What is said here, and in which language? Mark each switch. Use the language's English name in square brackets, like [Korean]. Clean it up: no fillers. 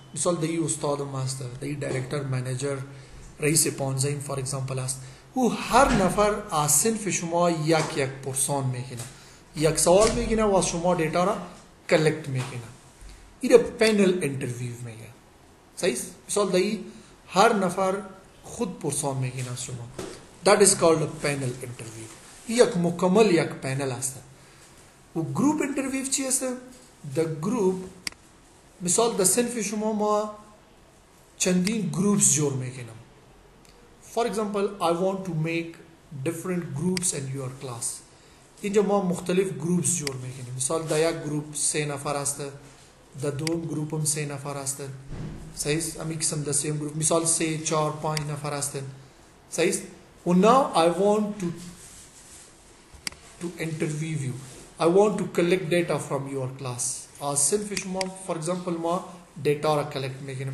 [Persian] مثال در این استادم هست، در این دایرکتر، منیجر، رئیس پانزین فار اگزامپل هست. او هر نفر از صنف شما یک پرسان میگیره، یک سوال میگیره و از شما دیتا را کلکت میگیره. این را پینل انترویو میگه صحیح. مثال در این هر نفر خود پرسان میگیره از شما. [English] That is called a panel interview. [Persian] یک مکمل یک پینل هست. و گروپ انترویو چی هست؟ د گروپ مثال در صنف شما ما چندین گروپس جور میکنم. [English] For example, I want to make different groups in your class. [Persian] اینجا ما مختلف گروپس جور میکنیم. مثال در یک گروپ 3 نفر هست، در دوم گروپ هم 3 نفر هستن صحیح. امی قسم در سیم گروپ مثال 3 4 5 نفر هستن صحیح. [English] و now I want to interview you. I want to collect data from your class. [Persian] از صنف شما [English] for example [Persian] ما دیتا را کلکت میکنیم.